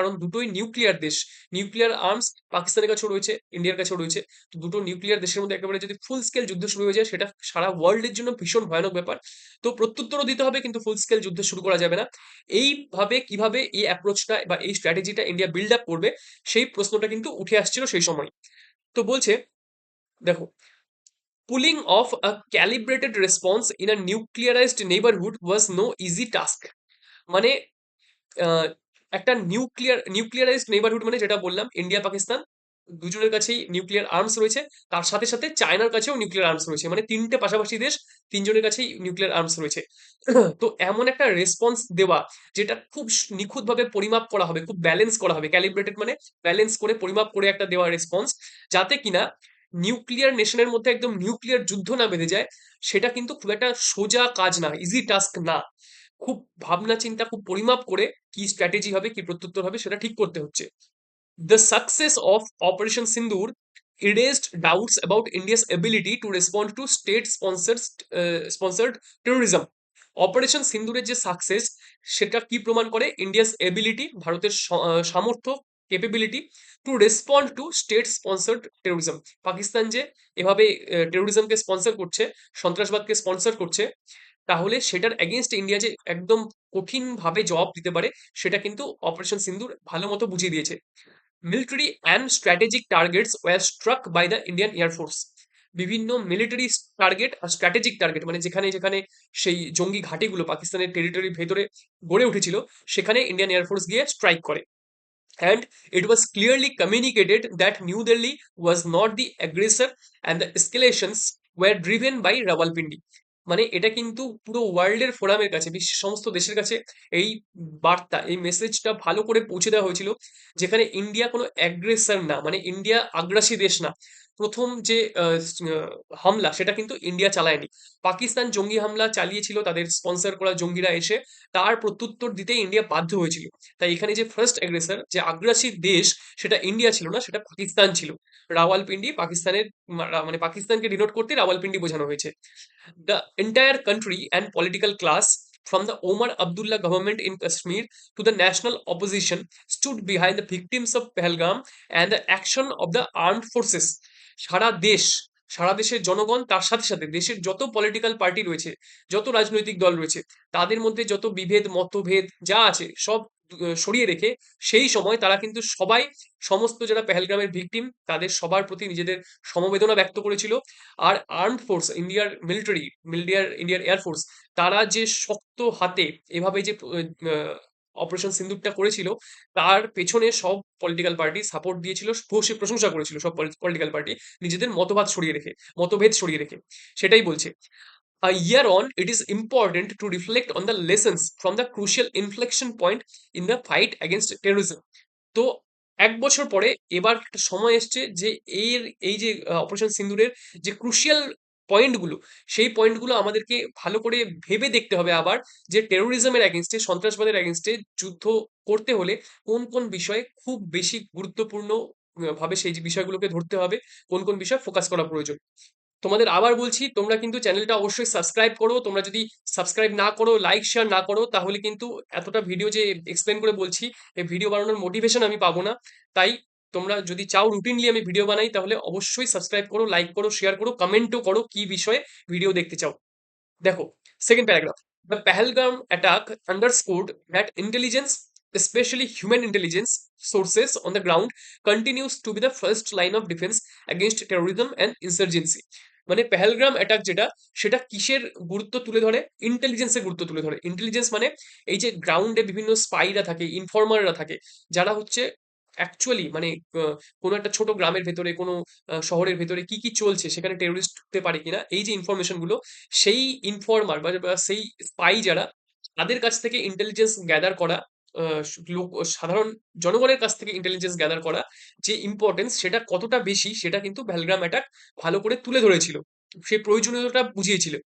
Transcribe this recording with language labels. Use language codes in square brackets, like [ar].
[bn] কারণ দুটোই নিউক্লিয়ার দেশ, নিউক্লিয়ার আর্মস পাকিস্তানের কাছেও রয়েছে, ইন্ডিয়ার কাছেও রয়েছে। তো দুটো নিউক্লিয়ার দেশের মধ্যে একেবারে যদি ফুল স্কেল যুদ্ধ শুরু হয়ে যায়, সেটা সারা ওয়ার্ল্ডের জন্য ভীষণ ভয়ানক ব্যাপার। তো প্রত্যুত্তরও দিতে হবে, কিন্তু ফুল স্কেল যুদ্ধ শুরু করা যাবে না। এইভাবে কিভাবে এই অ্যাপ্রোচটা বা এই স্ট্র্যাটেজিটা ইন্ডিয়া বিল্ড আপ করবে, সেই প্রশ্নটা কিন্তু উঠে আসছিল সেই সময়। তো বলছে, দেখো, [en] pulling off a calibrated response in a nuclearized neighborhood was no easy task. [bn] মানে আহ, একটা নিউক্লিয়ারাইজড নেইবারহুড, মানে যেটা বললাম, ইন্ডিয়া পাকিস্তান দুজনের কাছেই নিউক্লিয়ার আর্মস রয়েছে, তার সাথে সাথে চায়নার কাছেও নিউক্লিয়ার আর্মস রয়েছে, মানে তিনটে পাশাপাশি দেশ, তিনজনের কাছেই নিউক্লিয়ার আর্মস রয়েছে। তো এমন একটা রেসপন্স দেওয়া, যেটা খুব নিখুঁতভাবে পরিমাপ করা হবে, খুব ব্যালেন্স করা হবে, ক্যালিব্রেটেড মানে ব্যালেন্স করে পরিমাপ করে একটা দেওয়া রেসপন্স, যাতে কিনা নিউক্লিয়ার নেশনের মধ্যে একদম নিউক্লিয়ার যুদ্ধ না বেঁধে যায়, সেটা কিন্তু খুব একটা সোজা কাজ না, ইজি টাস্ক না। খুব ভাবনা চিন্তা, খুব পরিমাপ করে কি স্ট্র্যাটেজি হবে, কি প্রত্যুত্তর হবে, সেটা ঠিক করতে হচ্ছে। [en] The success of Operation Sindoor erased doubts about India's ability to respond to sponsored terrorism. [bn] Operation সিন্দুরের যে সাকসেস সেটা কি প্রমাণ করে? ইন্ডিয়াস এবিলিটি, ভারতের সামর্থ্য, [en] Capability to respond to state sponsored terrorism. [bn] Pakistan যে এভাবে টেরোরিজমকে স্পন্সর করছে, সন্ত্রাসবাদকে স্পন্সর করছে, তাহলে সেটার এগেনস্ট ইন্ডিয়া যে একদম কঠিনভাবে জবাব দিতে পারে, সেটা কিন্তু অপারেশন সিন্দুর ভালো মতো বুঝিয়ে দিয়েছে। [en] Military and strategic targets were struck by the Indian air force. [bn] বিভিন্ন মিলিটারি টার্গেট আর স্ট্র্যাটেজিক টার্গেট, মানে যেখানে যেখানে সেই জঙ্গি ঘাঁটিগুলো পাকিস্তানের টেরিটরির ভেতরে গড়ে উঠেছিল, সেখানে ইন্ডিয়ান এয়ারফোর্স গিয়ে স্ট্রাইক করে। [en] And it was clearly communicated that New Delhi was not the aggressor and the escalations were driven by Rawalpindi. [bn] মানে এটা কিন্তু পুরো ওয়ার্ল্ডের ফোরামের কাছে, বিশ্বের সমস্ত দেশের কাছে এই বার্তা, এই মেসেজটা ভালো করে পৌঁছে দেওয়া হয়েছিল, যেখানে ইন্ডিয়া কোনো অ্যাগ্রেসর না, মানে ইন্ডিয়া আগ্রাসী দেশ না। প্রথম যে হামলা সেটা কিন্তু ইন্ডিয়া চালায়নি, পাকিস্তান জঙ্গি হামলা চালিয়েছিল, তাদের স্পন্সর করা জঙ্গিরা এসে, তার প্রত্যুত্তর দিতে ইন্ডিয়া বাধ্য হয়েছিল। তাই এখানে যে ফার্স্ট অ্যাগ্রেসর, যে আগ্রাসী দেশ, সেটা ইন্ডিয়া ছিল না, সেটা পাকিস্তান ছিল। রাওয়ালপিন্ডি পাকিস্তানের, মানে পাকিস্তানকে ডিনোট করতে রাওয়ালপিন্ডি বোঝানো হয়েছে। [en] The entire country and political class, from the Omar Abdullah government in Kashmir to the national opposition, stood behind the victims of Pahalgam and the action of the armed forces. [bn] সারা দেশ, সারা দেশের জনগণ, তার সাথে সাথে দেশের যত পলিটিক্যাল পার্টি রয়েছে, যত রাজনৈতিক দল রয়েছে, তাদের মধ্যে যত বিভেদ মতভেদ যা আছে সব সরিয়ে রেখে সেই সময় তারা কিন্তু সবাই, সমস্ত যারা পেহেলগামের ভিকটিম, তাদের সবার প্রতি নিজেদের সমবেদনা ব্যক্ত করেছিল। আর আর্মড ফোর্স, ইন্ডিয়ার মিলিটারি, ইন্ডিয়ার এয়ারফোর্স, তারা যে শক্ত হাতে এভাবে যে অপারেশন সিন্দুরটা করেছিল, তার পেছনে সব পলিটিক্যাল পার্টি সাপোর্ট দিয়েছিল, ভূয়সী প্রশংসা করেছিল সব পলিটিক্যাল পার্টি, নিজেদের মতভেদ সরিয়ে রেখে। সেটাই বলছে, [en] a year on, it is important to reflect on the lessons from the crucial inflection point in the fight against terrorism. [bn] তো ১ বছর পরে এবার একটা সময় এসছে যে এই যে অপারেশন সিন্দুরের যে ক্রুশিয়াল পয়েন্টগুলো, সেই পয়েন্টগুলো আমাদেরকে ভালো করে ভেবে দেখতে হবে আবার, যে টেরোরিজমের এগেইনস্টে, সন্ত্রাসবাদের এগেইনস্টে যুদ্ধ করতে হলে কোন কোন বিষয়ে খুব বেশি গুরুত্বপূর্ণ ভাবে সেই যে বিষয়গুলোকে ধরতে হবে, কোন কোন বিষয় ফোকাস করা প্রয়োজন। তোমাদের আবার বলছি, তোমরা কিন্তু চ্যানেলটা অবশ্যই সাবস্ক্রাইব করো। তোমরা যদি সাবস্ক্রাইব না করো, লাইক শেয়ার না করো, তাহলে কিন্তু এতটা ভিডিও যে এক্সপ্লেন করে বলছি, এই ভিডিও বানানোর মোটিভেশন আমি পাবো না। তাই তোমরা যদি চাও রুটিনলি আমি ভিডিও বানাই, তাহলে অবশ্যই সাবস্ক্রাইব করো, লাইক করো, শেয়ার করো, কমেন্টও করো কি বিষয়ে ভিডিও দেখতে চাও। দেখো, [en] Second paragraph, the Pahalgam attack underscored that intelligence, especially human intelligence sources on the ground, continues to be the first line of defense against terrorism and insurgency. [bn] মানে পেহেলগ্রাম অ্যাটাক যেটা, সেটা কিসের গুরুত্ব তুলে ধরে? ইন্টেলিজেন্সের গুরুত্ব তুলে ধরে। ইন্টেলিজেন্স মানে এই যে গ্রাউন্ডে বিভিন্ন স্পাইরা থাকে, ইনফর্মাররা থাকে, যারা হচ্ছে অ্যাকচুয়ালি, মানে কোনো একটা ছোট গ্রামের ভেতরে, কোনো শহরের ভেতরে কি কি চলছে, সেখানে টেরোরিস্ট ঢুকতে পারে কিনা, এই যে ইনফরমেশন গুলো, সেই ইনফর্মার বা সেই স্পাই যারা, তাদের কাছ থেকে ইন্টেলিজেন্স গ্যাদার করা, লোক, সাধারণ জনগণের কাছ থেকে ইন্টেলিজেন্স গ্যাদার করা যে ইম্পর্টেন্স, সেটা কতটা বেশি, সেটা কিন্তু ভ্যালগ্রাম অ্যাটাক ভালো করে তুলে ধরেছিল, সেই প্রয়োজনীয়তাটা বুঝিয়েছিল।